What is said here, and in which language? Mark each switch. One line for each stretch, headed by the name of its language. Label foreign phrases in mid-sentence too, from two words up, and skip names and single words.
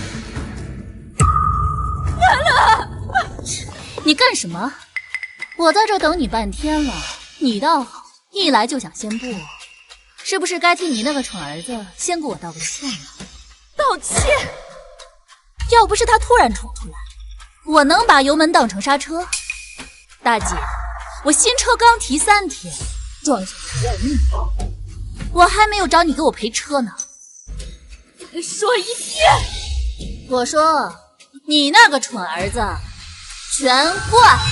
Chinese: 你干什么？我在这等你半天了，你倒好，一来就想先步，是不是该替你那个蠢兒子先给我道个歉了？道歉？要不是他突然衝出來，我能把油門當成剎車？大姐，我新車剛提3天，撞上不要命，我還沒有找你給我賠車呢。再說一遍！我說，你那個蠢兒子。全換！